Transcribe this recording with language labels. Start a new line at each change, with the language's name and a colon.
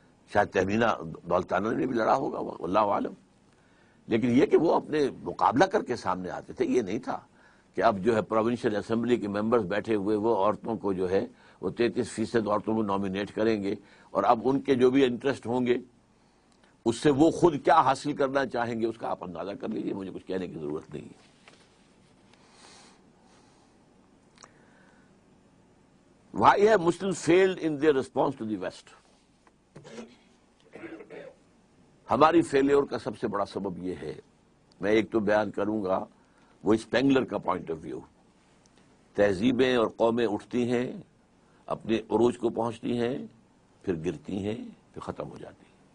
Urdu: شاید تہمینہ دولتانہ نے بھی لڑا ہوگا، واللہ عالم. لیکن یہ کہ وہ اپنے مقابلہ کر کے سامنے آتے تھے، یہ نہیں تھا کہ اب جو ہے پروونشل اسمبلی کے ممبرز بیٹھے ہوئے وہ عورتوں کو جو ہے وہ 33% عورتوں کو نامینیٹ کریں گے، اور اب ان کے جو بھی انٹرسٹ ہوں گے اس سے وہ خود کیا حاصل کرنا چاہیں گے اس کا آپ اندازہ کر لیجیے، مجھے کچھ کہنے کی ضرورت نہیں ہے.
English: Why have Muslims failed in their response to the West?
Urdu: ہماری فیلیور کا سب سے بڑا سبب یہ ہے، میں ایک تو بیان کروں گا وہ اسپینگلر کا پوائنٹ آف ویو. تہذیبیں اور قومیں اٹھتی ہیں، اپنے عروج کو پہنچتی ہیں، پھر گرتی ہیں، پھر ختم ہو جاتی ہیں.